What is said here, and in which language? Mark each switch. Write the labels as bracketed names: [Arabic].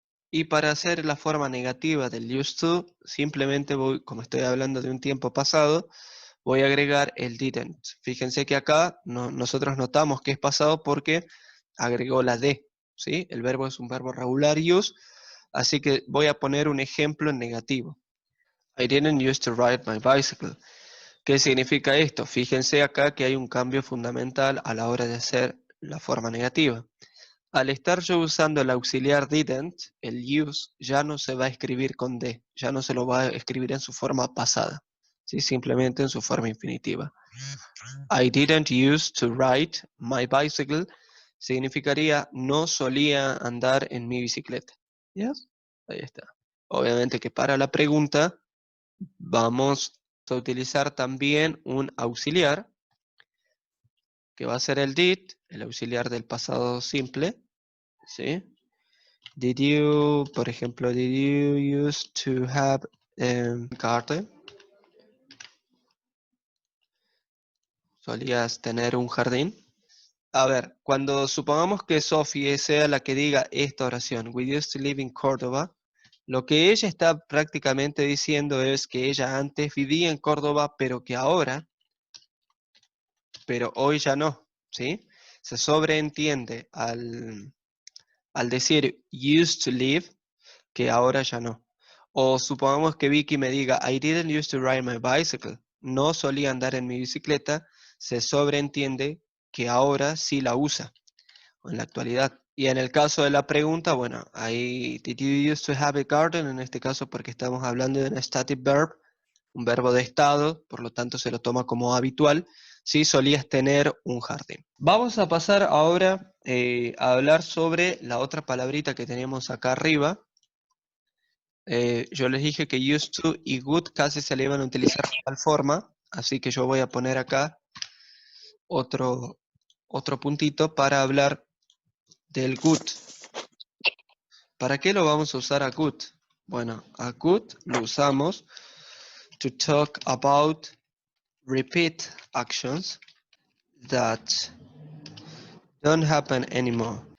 [Spanish] Y para hacer la forma negativa del used to, simplemente voy, como estoy hablando de un tiempo pasado, voy a agregar el didn't. Fíjense que acá nosotros notamos que es pasado porque agregó la D, ¿sí? El verbo es un verbo regular use, así que voy a poner un ejemplo en negativo. [English] I didn't used to ride my bicycle. [Spanish] ¿Qué significa esto? Fíjense acá que hay un cambio fundamental a la hora de hacer la forma negativa. Al estar yo usando el auxiliar didn't, el use ya no se va a escribir con D, ya no se lo va a escribir en su forma pasada, ¿sí? Simplemente en su forma infinitiva. [English] I didn't use to ride my bicycle [Spanish] significaría no solía andar en mi bicicleta. ¿Yes? Ahí está. Obviamente que para la pregunta vamos a utilizar también un auxiliar, que va a ser el did, el auxiliar del pasado simple, ¿sí? [English] Did you, [Spanish] por ejemplo, [English] did you used to have a garden? [Spanish] ¿Solías tener un jardín? A ver, cuando supongamos que Sophie sea la que diga esta oración, [English] we used to live in Córdoba, [Spanish] lo que ella está prácticamente diciendo es que ella antes vivía en Córdoba, pero que ahora, pero hoy ya no, ¿sí? Se sobreentiende al decir used to live, que ahora ya no. O supongamos que Vicky me diga, [English] I didn't used to ride my bicycle. [Spanish] No solía andar en mi bicicleta. Se sobreentiende que ahora sí la usa, o en la actualidad. Y en el caso de la pregunta, bueno, ahí, [English] did you used to have a garden? [Spanish] En este caso porque estamos hablando de un static verb, un verbo de estado, por lo tanto se lo toma como habitual. Sí, solías tener un jardín. Vamos a pasar ahora a hablar sobre la otra palabrita que tenemos acá arriba. Yo les dije que used to y good casi se le iban a utilizar de tal forma, así que yo voy a poner acá otro puntito para hablar del good. ¿Para qué lo vamos a usar a good? Bueno, a good lo usamos [English] to talk about repeat actions that don't happen anymore.